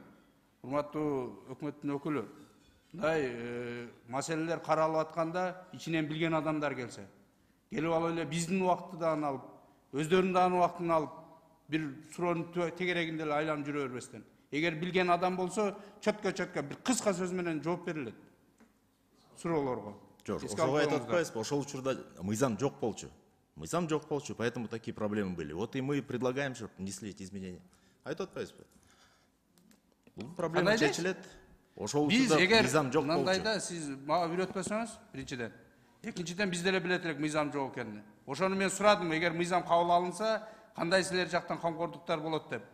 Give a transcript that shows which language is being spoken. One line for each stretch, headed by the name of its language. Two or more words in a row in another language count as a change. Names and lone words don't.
Kyrgyz: Урматтуу өкмөттүн өкүлү, мындай маселелер каралып атканда ичинен билген адамдар келсе, келип алып эле биздин убактыдан алып, өздөрүнүн дагы убактын алып, бир суроонун тегерегинде эле айланып жүрө бербестен. Эгер билген адам болсо, чөткө бир кыска сөз менен жооп берилет. Суроолорго. Жок, ошого айтып атпайсызбы? Ошол учурда мыйзам жок болчу. Мыйзам жок болчу,
Russian: поэтому такие проблемы были. Вот и мы предлагаем, чтобы внесли эти изменения.
Kyrgyz: Айтып атпайсызбы? Бул проблема чечилет. Ошол учурда мыйзам жок болчу. Мындайда сиз мага үйрөтпөсөңүз, биринчиден. Экинчиден биз деле билет элек мыйзам жок экенин. Ошону мен сурадым, эгер мыйзам кабыл алынса, кандай силер жактан камкордуктар болот деп.